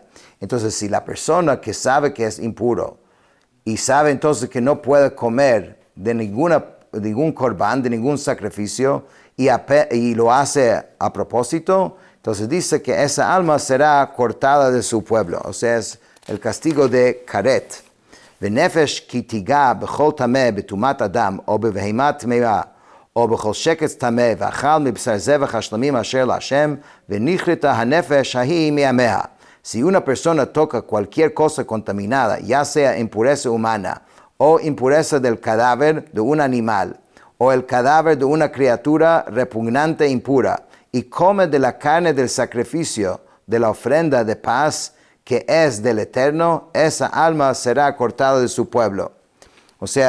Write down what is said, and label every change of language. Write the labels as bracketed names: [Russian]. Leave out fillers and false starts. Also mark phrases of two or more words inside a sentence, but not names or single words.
[Spanish] Entonces, si la persona que sabe que es impuro y sabe entonces que no puede comer de ningún corbán, de ningún sacrificio, y lo hace a propósito, entonces dice que esa alma será cortada de su pueblo. O sea, es el castigo de karet. [Hebrew] ונפש כי תגע בכל טמא בטמאת אדם או בבהמת טמאה או בכל שקץ טמא ואכל מבשר זבח השלמים אשר להשם ונכרתה הנפש ההוא מעמיה. [Spanish] Si una persona toca cualquier cosa contaminada, ya sea impureza humana, o impureza del cadáver de un animal, o el cadáver de una criatura repugnante e impura, y come de la carne del sacrificio de la ofrenda de paz, que es del Eterno, esa alma será cortada de su pueblo.